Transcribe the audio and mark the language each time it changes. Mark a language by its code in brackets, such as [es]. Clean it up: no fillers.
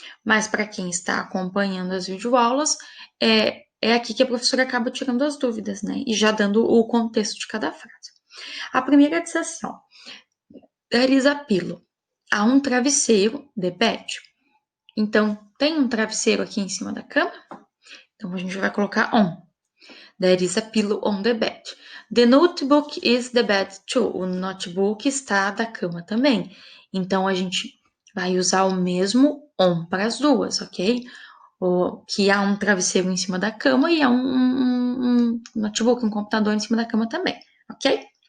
[pt] Mas para quem está acompanhando as videoaulas, é aqui que a professora acaba tirando as dúvidas, né? E já dando o contexto de cada frase. A primeira diz assim, ó, [en] there is a pillow. [pt] Há um travesseiro, [en] the bed. [pt] Então, tem um travesseiro aqui em cima da cama? Então, a gente vai colocar on. [en] There is a pillow on the bed. The notebook is the bed too. [pt] O notebook está da cama também. Então, a gente vai usar o mesmo on para as duas, ok? Que há um travesseiro em cima da cama e há um notebook, um computador em cima da cama também, ok?